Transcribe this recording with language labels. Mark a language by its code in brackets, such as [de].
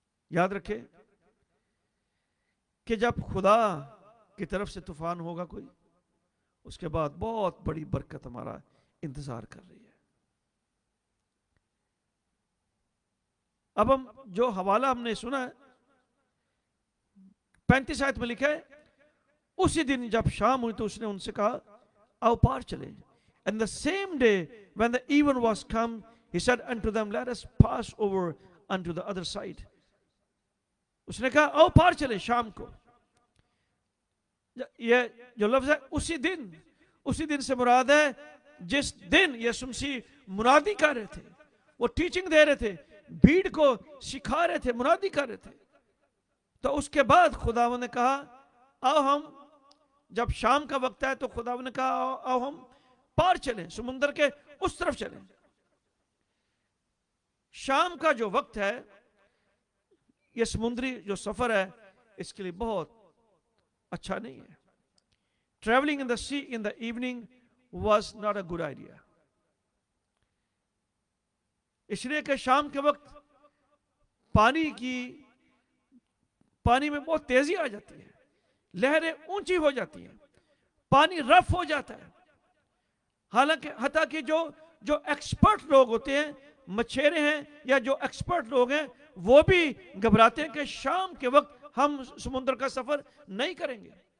[ur] یاد رکھیں کہ جب خدا کی طرف سے طوفان ہوگا کوئی, اس کے بعد بہت بڑی برکت ہمارا انتظار کر رہی ہے. اب ہم جو حوالہ ہم نے سنا ہے 35 آیت میں لکھا ہے, اسی دن جب شام ہوئی تو اس نے ان سے کہا آؤ پار چلیں. [en] And the same day when the even was come, he said unto them, let us pass over unto the other side. [ur] اس نے کہا آؤ پار چلیں شام کو. یہ جو لفظ ہے اسی دن سے مراد ہے جس دن یسوع مسیح منادی کر رہے تھے, وہ ٹیچنگ دے رہے تھے, بھیڑ کو سکھا رہے تھے, منادی کر رہے تھے. تو اس کے بعد خداوند نے کہا آؤ ہم, جب شام کا وقت ہے تو خداوند نے کہا آؤ ہم پار چلیں, سمندر کے اس طرف چلیں. شام کا جو وقت ہے یہ سمندری جو سفر ہے اس کے لیے بہت اچھا نہیں ہے. [en] Traveling in the sea in the evening was not a good idea. [ur] اس لیے کہ شام کے وقت پانی میں بہت تیزی آ جاتی ہے, لہریں اونچی ہو جاتی ہیں, پانی رف ہو جاتا ہے. حالانکہ حتیٰ کہ جو ایکسپرٹ لوگ ہوتے ہیں, مچھیرے ہیں یا جو ایکسپرٹ لوگ ہیں, وہ بھی گھبراتے ہیں کہ شام کے وقت ہم سمندر کا سفر نہیں کریں گے.